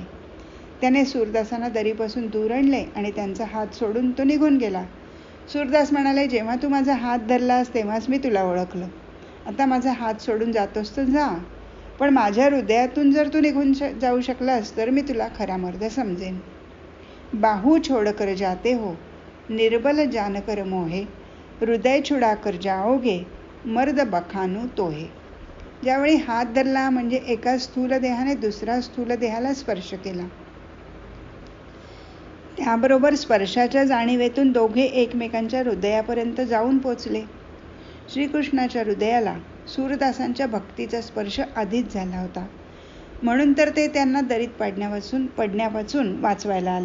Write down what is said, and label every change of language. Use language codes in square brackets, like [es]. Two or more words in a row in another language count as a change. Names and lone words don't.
[mr] त्याने सूरदासांना दरीपासून दूर आणले आणि त्यांचा हात सोडून तो निघून गेला. सूरदास म्हणाले, जेव्हा तू माझा हात धरलास तेव्हाच मी तुला ओळखलं. आता माझा हात सोडून जातोस तर जा, पण माझ्या हृदयातून जर तू निघून जाऊ शकलास तर मी तुला खरा मर्द समजेन. [hi] बाहू छोड़ कर जाते हो, निर्बल जान कर मोहे, हृदय छुडा कर जाओगे, मर्द बखानू तोहे. [mr] ज्यावेळी हात धरला म्हणजे एका स्थूल देहाने दुसरा स्थूल देहाला स्पर्श केला. त्याबरोबर स्पर्शाच्या जाणीवेतून दोघे एकमेकांच्या हृदयापर्यंत जाऊन पोचले. श्रीकृष्णाच्या हृदयाला सूरदासांच्या भक्तीचा स्पर्श आधीच झाला होता, म्हणून तर ते त्यांना दरीत पडण्यापासून वाचवायला आले.